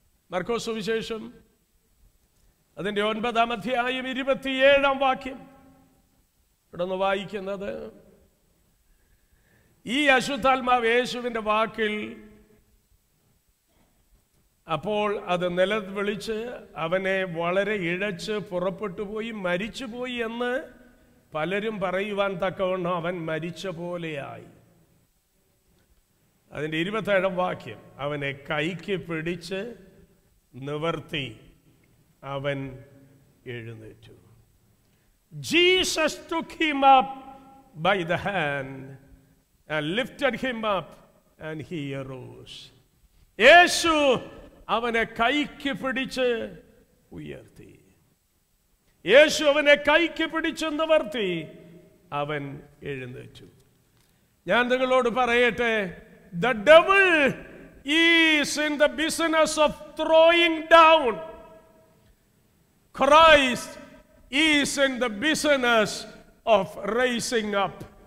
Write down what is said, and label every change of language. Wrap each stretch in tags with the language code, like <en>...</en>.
<ml>മർക്കോസ് സുവിശേഷം അതിന്റെ 9-ാം അധ്യായം 27-ാം വാക്യം ഇവിടെ നിന്ന് വായിക്കുന്നത്, ഈ അശുദ്ധാത്മാവ് യേശുവിന്റെ വാക്കിൽ അപ്പോൾ അത് നിലവിളിച്ച് അവനെ വളരെ ഇഴച്ച് പുറപ്പെട്ടു പോയി, മരിച്ചുപോയി എന്ന് പലരും പറയുവാൻ തക്കവണ്ണം അവൻ മരിച്ച പോലെയായി. അതിന്റെ 27-ാം വാക്യം, അവനെ കൈക്ക് പിടിച്ച് നിവർത്തി അവൻ എഴുന്നേറ്റു.</ml> <en>Jesus took him up by the hand and lifted him up and he arose.</en> <ml>യേശു അവനെ കൈക്ക് പിടിച്ച് ഉയർത്തി. യേശു അവനെ കൈക്ക് പിടിച്ച് നിവർത്തി അവൻ എഴുന്നേറ്റു. ഞാൻ നിങ്ങളോട് പറയട്ടെ,</ml> <en>the devil is in the business of throwing down. Christ is in the business of raising up.</en>